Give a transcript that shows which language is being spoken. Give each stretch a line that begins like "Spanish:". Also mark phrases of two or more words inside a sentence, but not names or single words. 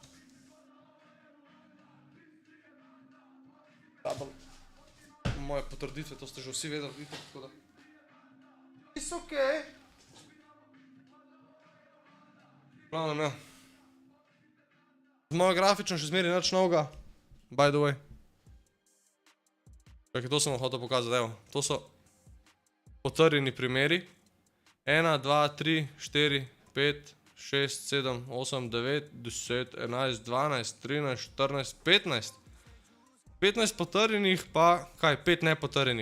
Slovenian: Moje potrditve, to ste že vsi vedeli, vidite, tako da.
English: It's okej.
Slovenian: Glavno, ne. Z mojo grafično še zmeri nič novega,
English: by the way.
Slovenian: Čakaj, to sem vam hotel pokazati, evo. To so potrjeni primeri. 1, 2, 3, 4, 5, 6, 7, 8, 9, 10, 11, 12, 13, 14, 15. 15 potrjenih, pa kaj, 5 nepotrjenih.